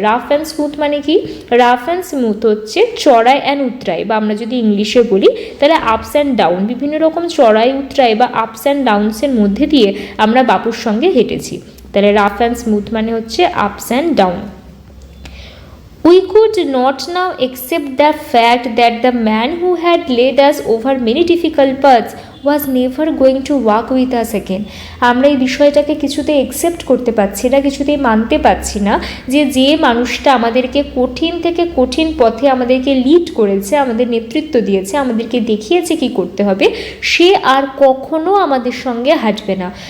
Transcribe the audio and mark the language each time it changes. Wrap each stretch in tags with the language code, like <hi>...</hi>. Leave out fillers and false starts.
<en>rough and smooth</en> <bn>মানে কি? Rough and smooth হচ্ছে চড়াই অ্যান্ড উতরাই, বা আমরা যদি ইংলিশে বলি তাহলে</bn> <en>ups and down,</en> <bn>বিভিন্ন রকম চড়াই উতরাই বা আপস অ্যান্ড ডাউনসের মধ্যে দিয়ে আমরা বাপুর সঙ্গে হেঁটেছি। তাহলে</bn> <en>rough and smooth</en> <bn>মানে হচ্ছে</bn> <en>Ups and down. We could not now accept the fact that the man who had led us over many difficult paths was never going to walk with us again.</en> <bn>আমরা এই বিষয়টাকে কিছুতেই accept করতে পারছি না, কিছুতেই মানতে পারছি না যে মানুষটা আমাদেরকে কঠিন থেকে কঠিন পথে আমাদেরকে লিড করেছে, আমাদের নেতৃত্ব দিয়েছে, আমাদেরকে দেখিয়েছে কি করতে হবে, সে আর কখনো আমাদের সঙ্গে হাঁটবে না।</bn>